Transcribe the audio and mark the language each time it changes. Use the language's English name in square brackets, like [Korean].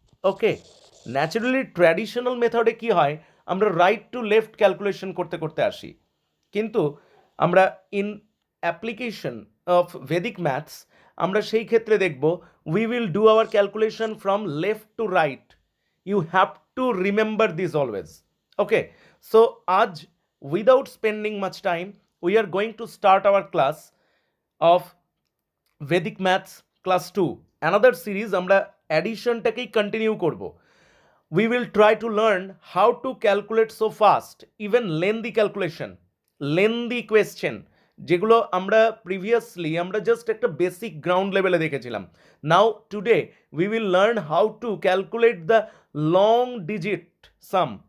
[Bangla] ওকে, naturally traditional মেথডে কি হয়, আমরা রাইট টু লেফট ক্যালকুলেশন করতে করতে আসি, কিন্তু আমরা [English] in application of Vedic maths [Bangla] আমরা সেই ক্ষেত্রে দেখব [English] We will do our calculation from left to right. You have to remember this always. Okay, so আজ without spending much time we are going to start our class of Vedic maths class 2, another series. [Bangla] আমরা অ্যাডিশনটাকেই continue করব। [English] We will try to learn how to calculate so fast, even lengthy calculation, lengthy question, [Bangla] যেগুলো আমরা previously আমরা just একটা basic ground লেভেলে দেখেছিলাম। [English] Now today we will learn how to calculate the long digit sum.